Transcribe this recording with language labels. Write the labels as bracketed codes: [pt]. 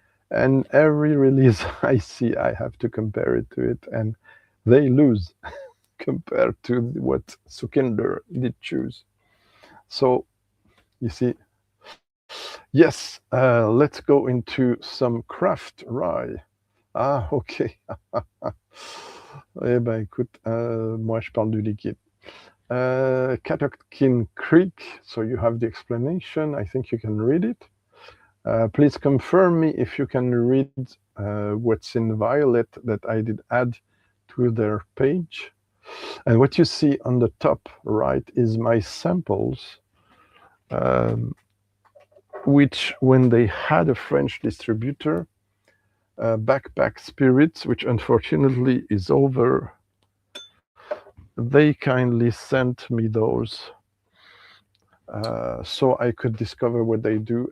[en] And every release I see, I have to compare it to it, and they lose compared to what Sukinder did choose. So, you see, yes, let's go into some craft rye. Ah, ok. [fr] Eh ben, écoute, moi, je parle du liquide. [en] Catoctin Creek, so you have the explanation. I think you can read it. Please confirm me if you can read what's in violet that I did add to their page. And what you see on the top right is my samples, which when they had a French distributor, Backpack Spirits, which unfortunately is over, they kindly sent me those so I could discover what they do.